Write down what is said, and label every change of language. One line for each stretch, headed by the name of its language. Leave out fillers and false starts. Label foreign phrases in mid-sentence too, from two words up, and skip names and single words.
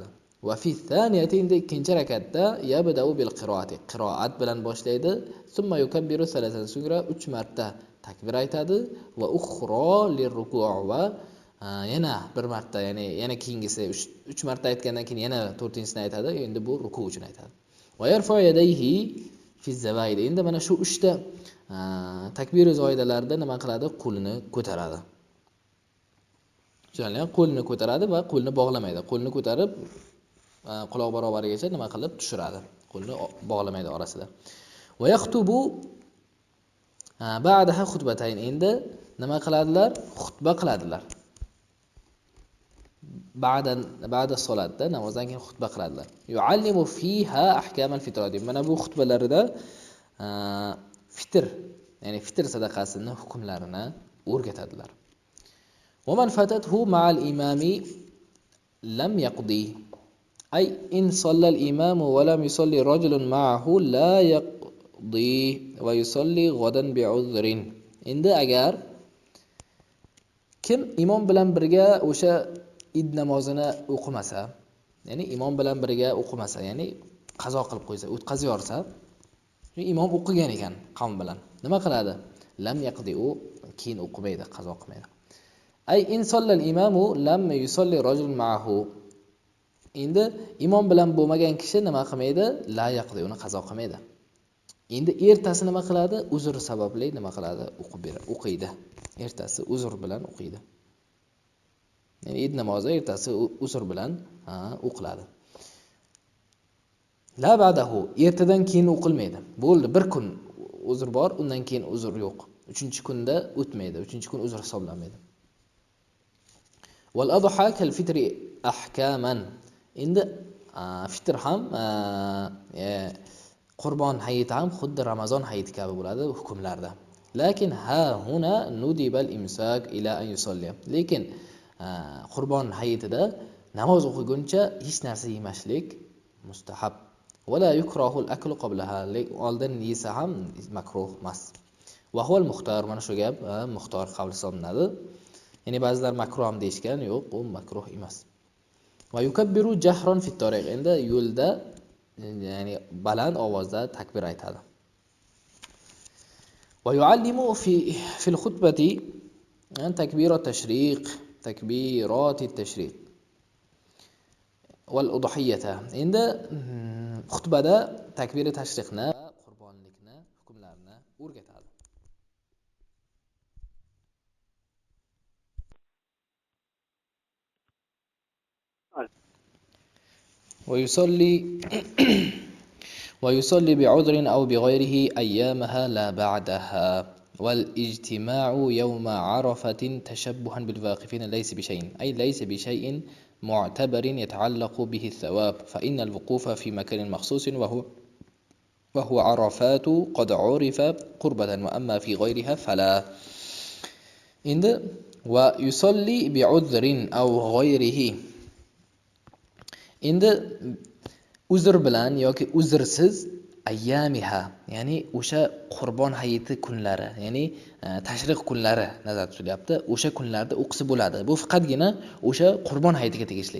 Arabic: وفي الثانية,
Uzbek: ikkinchi rakatda
Arabic: يبدأ بالقراءة,
Uzbek: qiroat bilan boshlaydi.
Arabic: ثم يكبر ثلاثا,
Uzbek: so'ngra 3 marta takbir aytadi.
Arabic: وأخرى للركوع'
Uzbek: va yana bir marta, ya'ni yana keyingisi 3 marta aytgandan keyin yana 4-sini aytadi. Endi bu ruku' uchun aytadi.
Arabic: ويرفع يديه في الزوائد.
Uzbek: Endi mana shu 3 ta takbir zoidalarda nima qiladi? Qo'lini ko'taradi. Ya'ni qo'lni ko'taradi va qo'lni bog'lamaydi. Qo'lni ko'tarib quloq barobarigacha nima qilib tushiradi. Qo'lni bog'lamaydi orasida.
Arabic: ويخطب بعدها خطبتين.
Uzbek: Endi nima qiladilar? Xutba qiladilar. ba'da solatda, namozdan keyin xutba qiladilar.
Arabic: يعلم فيها أحكام الفطرة.
Uzbek: Mana bu xutbalarida fitr, ya'ni fitr sadaqasini hukmlarini o'rgatadilar.
Arabic: ومن فاتته مع الإمام لم يقض. أي إن صلى الإمام ولم يصل رجل معه لا يقضي ويصلي غدا بعذر.
Uzbek: Endi agar kim imom bilan birga o'sha id namozini o'qimasa, ya'ni imom bilan birga o'qimasa, ya'ni qazo qilib qo'ysa, o'tkazib yorsa, imom o'qigan ekan qavm bilan, nima qiladi?
Arabic: لم يقض,
Uzbek: u keyin o'qimaydi, qazo qilmaydi.
Arabic: أي إن صلى الإمام لم يصل رجل معه.
Uzbek: Endi imom bilan bo'lmagan kishi nima qilmaydi?
Arabic: لا يقضي,
Uzbek: uni qazo qilmaydi. Endi ertasi nima qiladi? Uzr sababli nima qiladi? O'qiydi. Ertasi uzr bilan o'qiydi. Ya'ni id namozi ertasi uzr bilan o'qiladi.
Arabic: لا بعده,
Uzbek: ertadan keyin o'qilmaydi. Bo'ldi, bir kun uzr bor, undan keyin uzr yo'q. 3-kunda o'tmaydi. 3-kun uzr hisoblanmaydi.
Arabic: والأضحى كالفطر أحكاما.
Uzbek: Endi fitr ham Qurbon hayiti ham xuddi Ramazon hayiti kabi bo'ladi hukmlarda.
Arabic: لكن ههنا ندب الإمساك إلى أن يصلي.
Uzbek: Lekin Qurbon hayitida namoz o'qiguncha hech narsa yemaslik mustahab.
Arabic: ولا يكره الأكل قبلها.
Uzbek: Oldin yesa ham makruh emas.
Arabic: وهو المختار,
Uzbek: mana shu gap muxtor qabul hisoblanadi. Ya'ni ba'zilar makruh ham deyishgan, yo'q, u makruh emas.
Arabic: ويكبر جهرا في الطريق.
Uzbek: Endi yo'lda, ya'ni baland ovozda takbir aytadi.
Arabic: ويعلم في الخطبة تكبيرات التشريق، تكبيرات التشريق والأضحية.
Uzbek: Endi xutbada takbiri tashriqni, qurbonlikni, hukmlarini o'rgatadi.
Arabic: ويصلي بعذر أو بغيره أيامها لا بعدها والاجتماع يوم عرفة تشبها بالواقفين ليس بشيء، أي ليس بشيء معتبر يتعلق به الثواب، فإن الوقوف في مكان مخصوص وهو عرفات قد عرف قربة، وأما في غيرها فلا. ويصلي بعذر أو غيره.
Uzbek: Endi uzr bilan yoki uzrsiz ayyamiha, ya'ni o'sha Qurbon hayiti kunlari, ya'ni tashriq kunlari nazarda tutilyapti. O'sha kunlarda o'qisa bo'ladi. Bu faqatgina o'sha Qurbon hayitiga tegishli.